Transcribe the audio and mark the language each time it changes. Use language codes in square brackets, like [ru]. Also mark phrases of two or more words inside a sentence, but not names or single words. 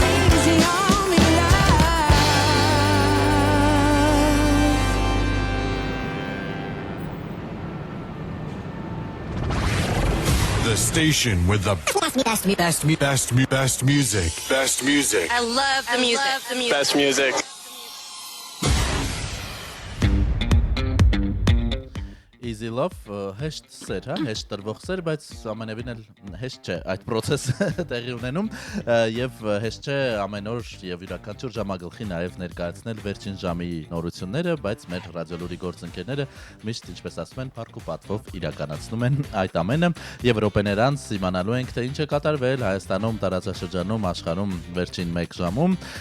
[en] Easy on me, love. The station with the best music. Best music. I love the music. Best music. [hy] Easy Love հեշտ սեր, հա, հեշտ տրվող սեր, բայց ամենևին էլ հեշտ չէ այդ process-ը տեղի ունենում եւ հեշտ չէ ամեն օր եւ յուրաքանչյուր ժամագլխի նաեւ ներկայացնել վերջին ժամի նորությունները, բայց մեր ռադիոլուրի գործընկերները միշտ ինչպես ասում են, փառք ու պատվով իրականացնում են այդ ամենը եւ րոպեներ անց իմանալու ենք թե ինչ է կատարվել Հայաստանում, տարածաշրջանում, աշխարհում վերջին 1 ժամում,